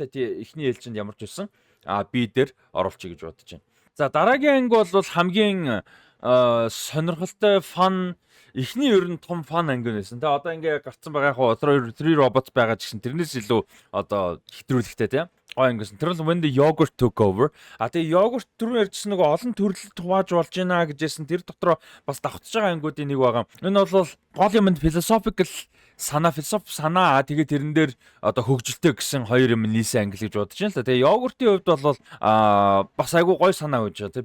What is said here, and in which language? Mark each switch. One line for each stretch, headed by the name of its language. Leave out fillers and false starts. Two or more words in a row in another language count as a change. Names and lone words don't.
Mongolian: Тэгээ ихний ээлжинд ямар ч байсан би дээр оруулчих гэж бодож байна. За дараагийн анги бол хамгийн сонирхолтой фан эхний ер нь том фан анги байсан. Тэгээ одоо ингээ гарцсан байгаа яг 3 robots байгаа ч гэсэн тэрнээс илүү одоо хэтрүүлэхтэй тийм гоё ангисэн. Тэр бол
English: when the yogurt took over.
Mongolian: Тэгээ yogurt түрүү ярьжсэн нөгөө олон төрөлд хувааж болж байна гэжсэн. Тэр дотроо бас давтж байгаа ангиудын нэг байгаа. Энэ бол гол юм philosophical санаа тэгээ тэрэн дээр одоо хөгжилтэй гэсэн хоёр юм нийсэн англи гэж бодож байна л да. Тэгээ йогуртын хувьд бол бас айгүй гоё санаа өгч байгаа.